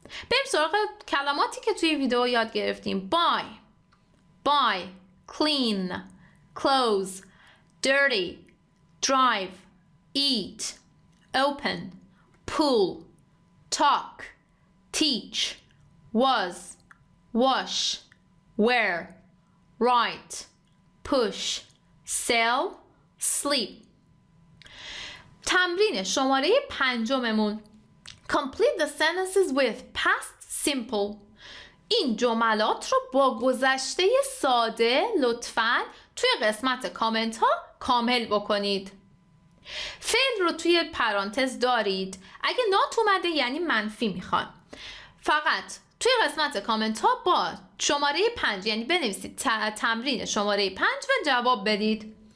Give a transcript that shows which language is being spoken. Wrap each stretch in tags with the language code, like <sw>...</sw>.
<fa>بریم سراغ کلماتی که توی ویدیو یاد گرفتیم.</fa> <en>buy, clean, close, dirty, drive, eat, open, pull, talk, teach, was, wash, wear, write, push, sell, sleep.</en> <fa>تمرین شماره 5</fa> <en>Complete the sentences with past simple.</en> <fa>این جملات رو با گذشته ساده لطفاً توی قسمت کامنت ها کامل بکنید. فعل رو توی پرانتز دارید. اگه نات اومده یعنی منفی میخوان. فقط توی قسمت کامنت ها با شماره 5 یعنی بنویسید تمرین شماره 5 و جواب بدید.</fa>